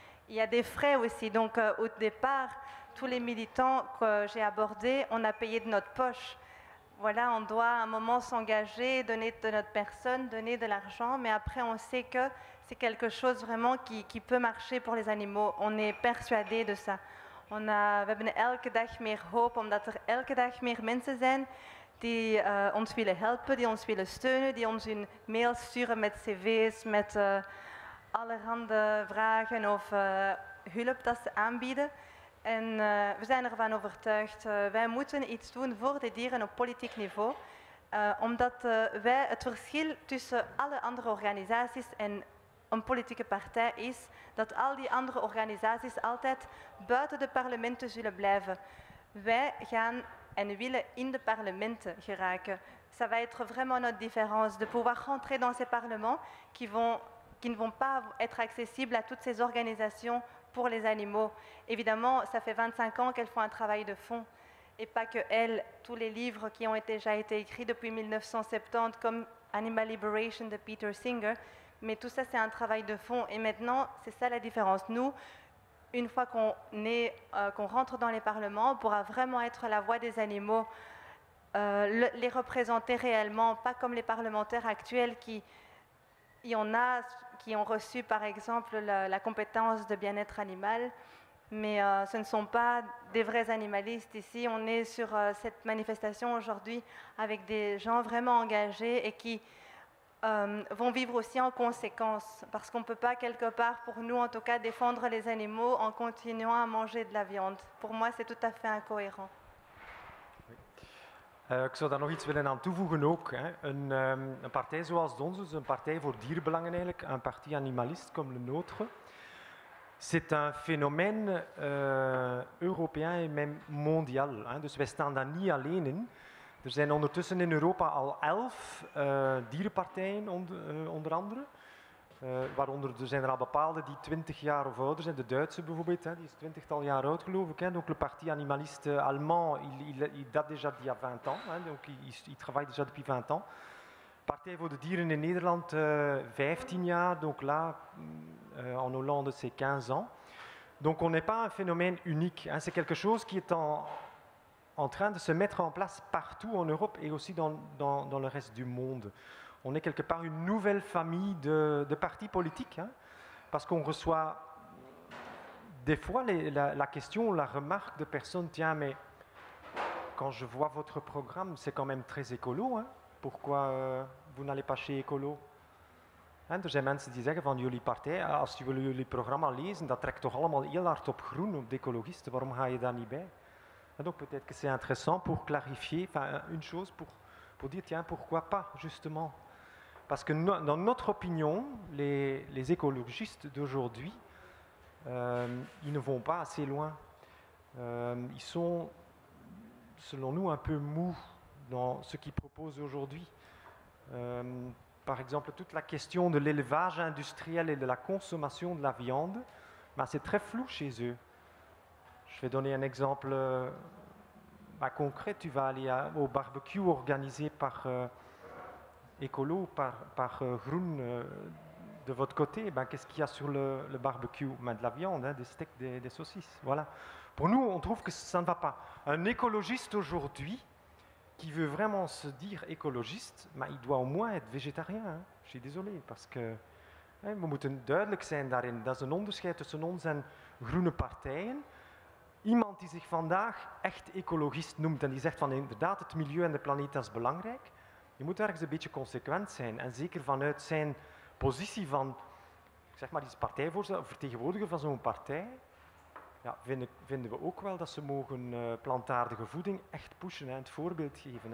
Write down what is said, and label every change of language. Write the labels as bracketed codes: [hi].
[fr] Il y a des frais aussi, donc au départ, tous les militants que j'ai abordés, on a payé de notre poche. Voilà, on doit à un moment s'engager, donner de notre personne, donner de l'argent, mais après on sait que c'est quelque chose vraiment qui peut marcher pour les animaux. On est persuadé de ça. [nl] We hebben elke dag meer hoop, omdat er elke dag meer mensen zijn die ons willen helpen, die ons willen steunen, die ons hun mails sturen met cv's, met allerhande vragen of hulp dat ze aanbieden. En we zijn ervan overtuigd, wij moeten iets doen voor de dieren op politiek niveau. Omdat wij het verschil tussen alle andere organisaties en een politieke partij is dat al die andere organisaties altijd buiten de parlementen zullen blijven. Wij gaan en willen in de parlementen geraken. [fr] Ça va être vraiment notre différence, de pouvoir rentrer dans ces parlements qui ne vont pas être accessibles à toutes ces organisations pour les animaux. Évidemment, ça fait 25 ans qu'elles font un travail de fond. Et pas que elles, tous les livres qui ont déjà été écrits depuis 1970, comme Animal Liberation de Peter Singer, mais tout ça, c'est un travail de fond. Et maintenant, c'est ça la différence. Nous, une fois qu'on rentre dans les parlements, on pourra vraiment être la voix des animaux, les représenter réellement, pas comme les parlementaires actuels il y en a qui ont reçu, par exemple, la compétence de bien-être animal, mais ce ne sont pas des vrais animalistes. Ici, on est sur cette manifestation aujourd'hui avec des gens vraiment engagés et qui vont vivre aussi en conséquence, parce qu'on ne peut pas quelque part, pour nous en tout cas, défendre les animaux en continuant à manger de la viande. Pour moi, c'est tout à fait incohérent. [nl] Ik zou daar nog iets willen aan toevoegen ook. Hè. Een partij zoals de onze, dus een partij voor dierenbelangen eigenlijk, [fr] un parti animaliste comme le nôtre, c'est un phénomène européen et même mondial. [nl] Hein. Dus wij staan daar niet alleen in. Er zijn ondertussen in Europa al 11 dierenpartijen onder andere. Waaronder er zijn er al bepaalde die 20 jaar of ouder zijn. De Duitse bijvoorbeeld, hè, die is 20-tal jaar oud geloof ik. Hè. [fr] Donc le parti animaliste allemand, il date déjà d'il y a 20 ans. Hein, donc il travaille déjà depuis 20 ans. [nl] Partij voor de dieren in Nederland, 15 jaar. [fr] Donc là, en Hollande, c'est 15 ans. Donc on n'est pas un phénomène unique. Hein, c'est quelque chose qui est en train de se mettre en place partout en Europe et aussi dans le reste du monde. On est quelque part une nouvelle famille de partis politiques, hein, parce qu'on reçoit des fois la question, la remarque de personnes, tiens, mais quand je vois votre programme, c'est quand même très écolo, hein, pourquoi vous n'allez pas chez Écolo? [nl] En er zijn mensen die zeggen van jullie partij, als jullie programma lezen, dat trekt toch allemaal heel hard op groen, op de ecologisten, waarom ga je daar niet bij? [fr] En donc peut-être que c'est intéressant pour clarifier, enfin une chose, pour dire tiens, pourquoi pas justement? Parce que dans notre opinion, les écologistes d'aujourd'hui, ils ne vont pas assez loin. Ils sont, selon nous, un peu mous dans ce qu'ils proposent aujourd'hui. Par exemple, toute la question de l'élevage industriel et de la consommation de la viande, ben, c'est très flou chez eux. Je vais donner un exemple concret. Tu vas aller au barbecue organisé par Écolo, par Groen de votre côté. Ben, qu'est-ce qu'il y a sur le barbecue? Ben, de la viande, hein, des steaks, des saucisses. Voilà. Pour nous, on trouve que ça ne va pas. Un écologiste aujourd'hui, qui veut vraiment se dire écologiste, maar il doit au moins être végétarien. Hein. Je suis désolé, parce que [nl] we moeten duidelijk zijn daarin. Dat is een onderscheid tussen ons en groene partijen. Iemand die zich vandaag echt ecologist noemt en die zegt van inderdaad het milieu en de planeet dat is belangrijk, je moet ergens een beetje consequent zijn. En zeker vanuit zijn positie van, zeg maar, die is partijvoorzitter of vertegenwoordiger van zo'n partij, ja, vinden we ook wel dat ze mogen plantaardige voeding echt pushen en het voorbeeld geven.